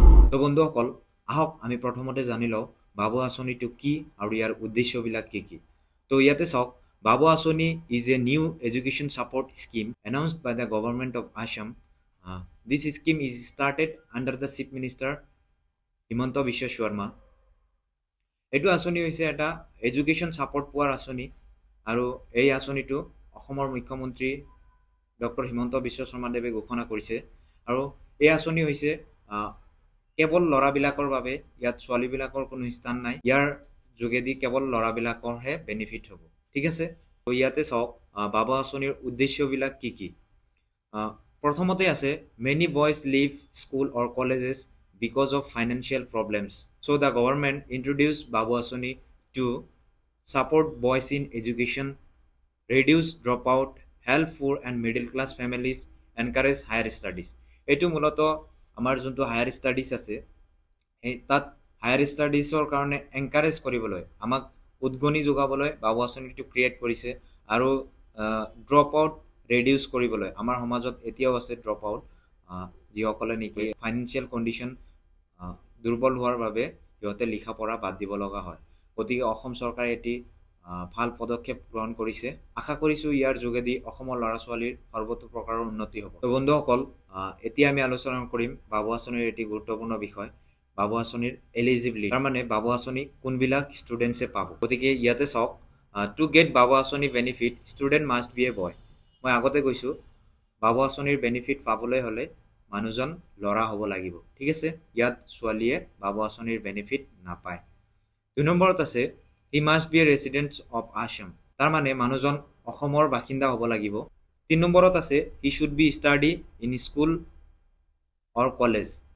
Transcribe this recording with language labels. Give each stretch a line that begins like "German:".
Assamese: তো বন্ধুসকল, আহক আমি প্ৰথমতে জানি লওঁ বাবু আঁচনিটো কি আৰু ইয়াৰ উদ্দেশ্যবিলাক কি কি। তো ইয়াতে চাওক,
English: Babu Asani is a new education support scheme announced by the government of Assam. This scheme is started under the Chief Minister Himanta Biswa Sharma.
Assamese: এইটো আঁচনি হৈছে এটা এডুকেশ্যন ছাপোৰ্ট পোৱাৰ আঁচনি আৰু এই আঁচনিটো অসমৰ মুখ্যমন্ত্ৰী ডক্টৰ হিমন্ত বিশ্ব শৰ্মাদেৱে ঘোষণা কৰিছে। আৰু এই আঁচনি হৈছে কেৱল ল'ৰাবিলাকৰ বাবে, ইয়াত ছোৱালীবিলাকৰ কোনো স্থান নাই। ইয়াৰ যোগেদি কেৱল ল'ৰাবিলাকৰহে বেনিফিট হ'ব, ঠিক আছে। তো ইয়াতে চাওক বাবু আঁচনিৰ উদ্দেশ্যবিলাক কি কি। প্ৰথমতে আছে
English: Many boys leave school or colleges because of financial problems. So the government introduced Babu Asani to support boys in education, reduce dropout, help poor and middle class families, encourage higher studies.
Assamese: এইটো মূলতঃ আমাৰ যোনটো higher studies আছে তাত higher ষ্টাডিজৰ কাৰণে encourage কৰিবলৈ, আমাক উদ্গনি যোগাবলৈ বাবু আঁচনিটো ক্ৰিয়েট কৰিছে। আৰু ড্ৰপ আউট ৰেডিউচ কৰিবলৈ, আমাৰ সমাজত এতিয়াও আছে ড্ৰপ আউট, যিসকলে নেকি ফাইনেন্সিয়েল কণ্ডিশ্যন দুৰ্বল হোৱাৰ বাবে সিহঁতে লিখা পঢ়া বাদ দিব লগা হয়। গতিকে অসম চৰকাৰে এটি ভাল পদক্ষেপ গ্ৰহণ কৰিছে। আশা কৰিছোঁ ইয়াৰ যোগেদি অসমৰ ল'ৰা ছোৱালীৰ সৰ্বতো প্ৰকাৰৰ উন্নতি হ'ব। তো বন্ধুসকল, এতিয়া আমি আলোচনা কৰিম বাবু আঁচনিৰ এটি গুৰুত্বপূৰ্ণ বিষয়, বাবু আঁচনিৰ এলিজিবিলিটি। তাৰমানে বাবু আঁচনি কোনবিলাক ষ্টুডেণ্টছে পাব। গতিকে ইয়াতে চাওক,
English: To get Babu Asani benefit student must be a boy.
Assamese: মই আগতে কৈছোঁ বাবু আঁচনিৰ বেনিফিট পাবলৈ হ'লে মানুহজন ল'ৰা হ'ব লাগিব, ঠিক আছে। ইয়াত ছোৱালীয়ে বাবু আঁচনিৰ বেনিফিট নাপায়। 2 নম্বৰত আছে
English: He must be a resident of Assam.
Assamese: তাৰমানে মানুহজন অসমৰ বাসিন্দা হ'ব লাগিব। 3 নম্বৰত আছে
English: He should be study in school or college.